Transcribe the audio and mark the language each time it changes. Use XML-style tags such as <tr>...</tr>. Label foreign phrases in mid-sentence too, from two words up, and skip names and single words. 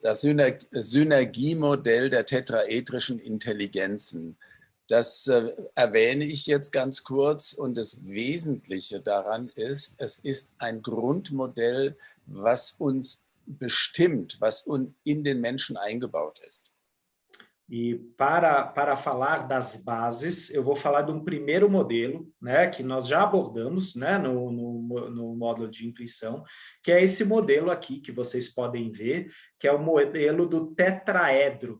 <de>Das Synergiemodell der tetraedrischen Intelligenzen. Das erwähne ich jetzt ganz kurz und das Wesentliche daran ist, es ist ein Grundmodell, was uns bestimmt, was in den Menschen eingebaut ist.</de> <pt>E para falar das bases, eu vou falar de um primeiro modelo, né, que nós já abordamos, né, no módulo de intuição, que é esse modelo aqui que vocês podem ver, que é o modelo do tetraedro.</pt>